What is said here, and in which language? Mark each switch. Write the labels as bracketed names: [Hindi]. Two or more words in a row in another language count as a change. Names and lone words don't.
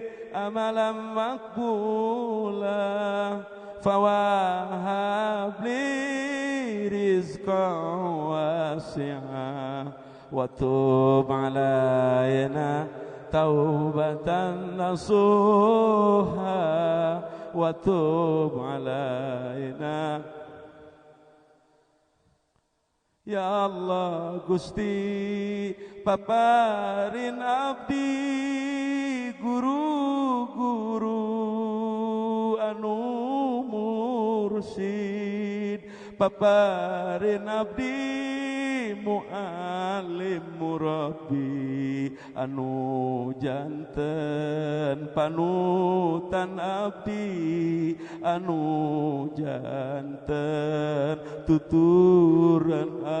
[Arabic] عملا مقبولا فهب لي رزقا واسعا وتب علينا توبة نصوحا وتب علينا يا الله [Sundanese] Gusti paparin abdi guru-guru anu mursid paparin abdi mu'alim murabbi anu janten panutan abdi anu janten tuturan